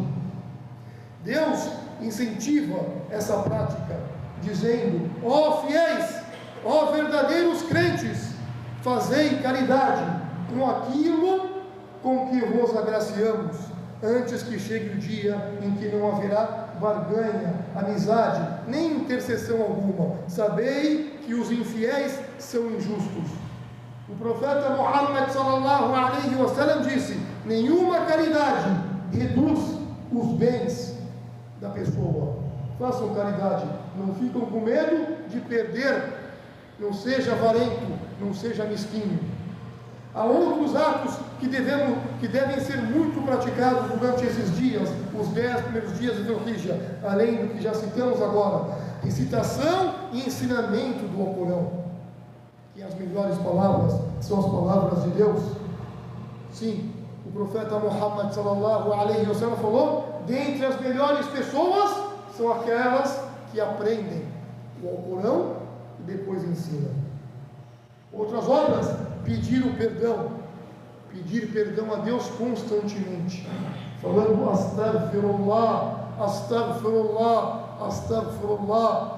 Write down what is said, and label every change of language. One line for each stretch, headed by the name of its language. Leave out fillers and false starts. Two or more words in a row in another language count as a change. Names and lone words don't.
Portuguese: Deus incentiva essa prática, dizendo: ó fiéis, ó verdadeiros crentes, fazei caridade com aquilo com que vos agraciamos, antes que chegue o dia em que não haverá barganha, amizade, nem intercessão alguma. Sabei que os infiéis são injustos. O profeta Muhammad
Arabic: صلى الله عليه وسلم
Portuguese: disse: nenhuma caridade reduz os bens da pessoa. Façam caridade, não ficam com medo de perder. Não seja avarento, não seja mesquinho. Há outros atos que devem ser muito praticados durante esses dias, os 10 primeiros dias de Dhul-Hijjah, além do que já citamos agora: recitação e ensinamento do Alcorão, que as melhores palavras são as palavras de Deus. Sim, o profeta Muhammad
Arabic: صلى الله عليه وسلم
Portuguese: falou: dentre as melhores pessoas são aquelas que aprendem o Alcorão e depois ensinam. Outras obras: pedir perdão a Deus constantemente, falando
Arabic: أستغفر الله أستغفر الله أستغفر الله.